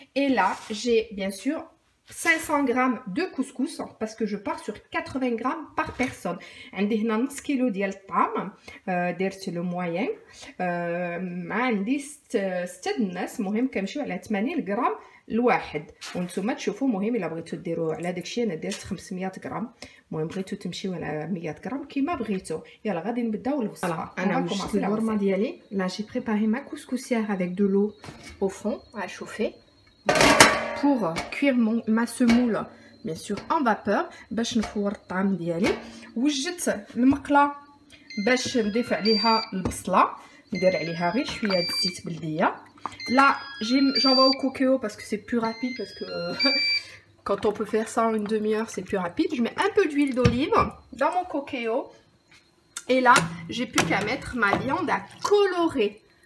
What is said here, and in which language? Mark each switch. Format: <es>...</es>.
<fr>Et là j'ai bien sûr 500 grammes de couscous parce que je pars sur 80 grammes par personne.</fr> <ar>عندي هنا نص كيلو ديال الطعام, درت لو موين. عندي 6 الناس, المهم كنمشيو على 80 غرام الواحد, وانتم تشوفوا. المهم الا بغيتو ديروا على داكشي انا درت 500 غرام. المهم بغيتو تمشيو على 100 غرام كيما بغيتو. يلا غادي نبداو الوصفه. انا وجدت الورمه ديالي.</ar> <fr>Là j'ai préparé ma couscoussière avec de l'eau au fond à chauffer pour cuire ma semoule bien sûr en vapeur</fr> <ar>باش نفور الطعام ديالي. وجدت المقله باش نضيف عليها البصله, ندير عليها غير شويه د الزيت بلديه.</ar> <fr>Là j'envoie au cookéo parce que c'est plus rapide, parce que quand on peut faire ça en une demi-heure c'est plus rapide. Je mets un peu d'huile d'olive dans mon cookéo et là j'ai plus qu'à mettre ma viande à colorer.</fr>